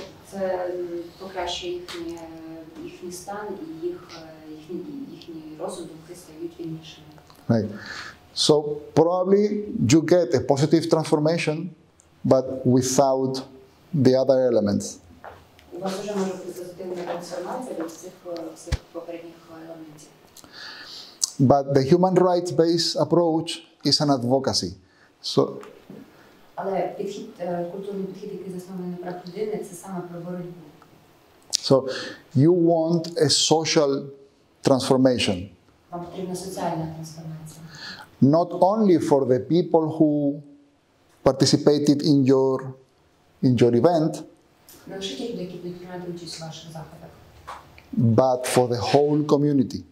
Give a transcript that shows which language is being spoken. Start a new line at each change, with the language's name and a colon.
Ukrainian: Це покращує їхній стан і їхній розум, думки стають вільнішими.
English: Right. So probably you get a positive transformation, but without the other elements.
Ukrainian: У вас вже може бути позитивна трансформація від всіх попередніх елементів.
English: But the human rights-based approach is an advocacy. So.
Ukrainian: Але культурний підхід, який заснований на правах людини, це саме про боротьбу.
English: So you want a social transformation.
Ukrainian: Вам потрібна соціальна трансформація.
English: Not only for the people who participated in your event,
Ukrainian: Не лише ті люди, які будуть приймати участь у ваших заходах,
English: but for the whole community.